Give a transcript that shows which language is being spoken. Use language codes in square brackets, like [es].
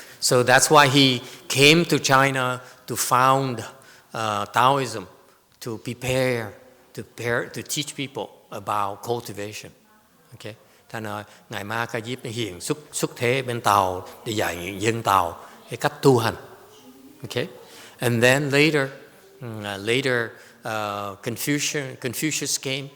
[en] So that's why he came to China to found Taoism, to prepare to teach people about cultivation. Okay, [vi] Thành ngài Ma Ca Diếp hiện xuất thế bên Tàu để dạy dân Tàu cái cách tu hành. [en] Okay, and then later Confucius came.